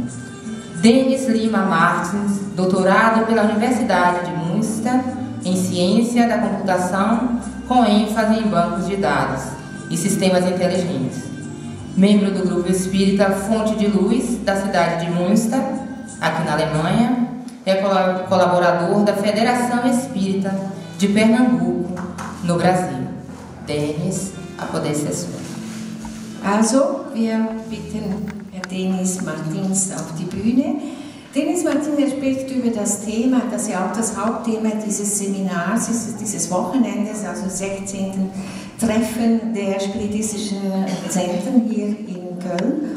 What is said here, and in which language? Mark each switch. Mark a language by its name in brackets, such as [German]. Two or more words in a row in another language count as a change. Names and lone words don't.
[Portuguese] Denis Lima Martins, doutorado pela Universidade de Münster em Ciência da Computação, com ênfase em bancos de dados e sistemas inteligentes. Membro do Grupo Espírita Fonte de Luz da cidade de Münster, aqui na Alemanha, é colaborador da Federação Espírita de Pernambuco, no Brasil. Denis, a poder ser sua. [German] Also, wir bitten Herrn Denis Martins auf die Bühne. Denis Martins spricht über das Thema, das ja auch das Hauptthema dieses Seminars ist, dieses Wochenendes, also 16. Treffen der spiritistischen Zentren hier in Köln.